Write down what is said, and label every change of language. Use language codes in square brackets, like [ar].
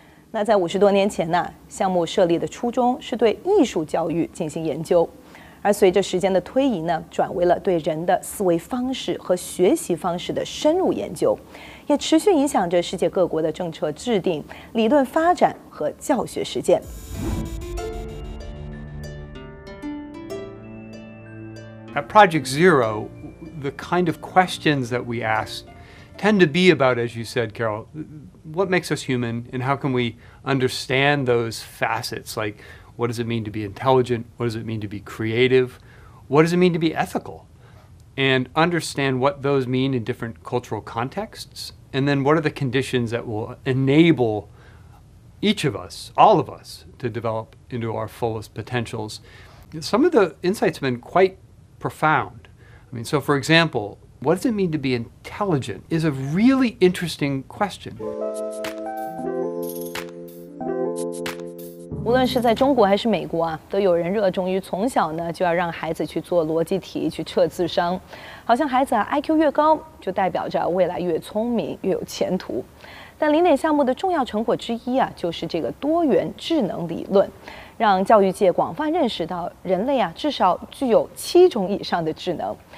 [zh] 那在50多年前呢，项目设立的初衷是对艺术教育进行研究。而随着时间的推移呢，转为了对人的思维方式和学习方式的深入研究，也持续影响着世界各国的政策制定、理论发展和教学实践。 [en] At Project Zero, the kind of questions that we ask tend to be about, as you said, Carol, what makes us human and how can we understand those facets, like what does it mean to be intelligent? What does it mean to be creative? What does it mean to be ethical? And understand what those mean in different cultural contexts. And then what are the conditions that will enable each of us, all of us, to develop into our fullest potentials. Some of the insights have been quite profound. I mean, so for example, what does it mean to be intelligent is a really interesting question. [zh] 无论是在中国还是美国都有人热衷于从小呢就要让孩子去做逻辑题、去测智商，好像孩子IQ 越高，就代表着未来越聪明、越有前途。但0点项目的重要成果之一就是这个多元智能理论，让教育界广泛认识到人类至少具有7种以上的智能。